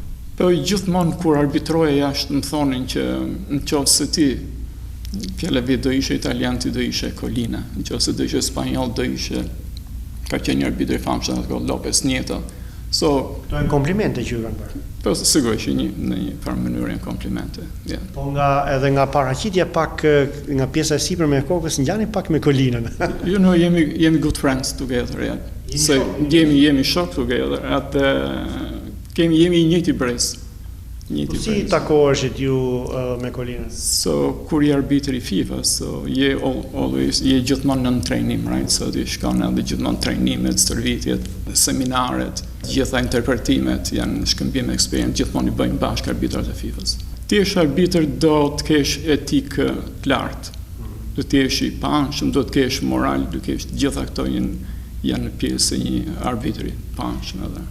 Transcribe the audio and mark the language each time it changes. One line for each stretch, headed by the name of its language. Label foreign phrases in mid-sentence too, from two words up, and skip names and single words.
Albanian: Po gjithmonë kur arbitroja jashtë më thonin që nëse ti fjallëve do ishe italian, ti do ishe Kolina, nëse do ishe spanjoll, do ishe, ka qenë një arbitër i famshëm atë kohë, Lopez Nieto. To janë komplimente që ju kanë bërë? Po sigurisht që në një farë mënyrë janë komplimente. Po edhe nga paraqitja pak nga pjesa e sipërme e kokës ngjani pak me Kolinën.
English: You know, jemi good friends together, yeah.
Albanian: Se jemi
English: shock together,
Albanian: atë jemi i njëjti brez. Si takoheshit ju me Kolinën? So kur je arbitër i FIFA, so je gjithmonë në trajnim, right? So ti shkon edhe gjithmonë trajnimet, stërvitjet, seminaret, gjitha interpretimet janë shkëmbim eksperiencë, gjithmonë i bëjnë bashkë arbitrat e FIFA-s. Ti je arbitër, do të kesh etikë të lartë. Do të jesh i panshëm, do të kesh moral, do të kesh gjitha këto janë pjesë e një arbitri panshëm edhe.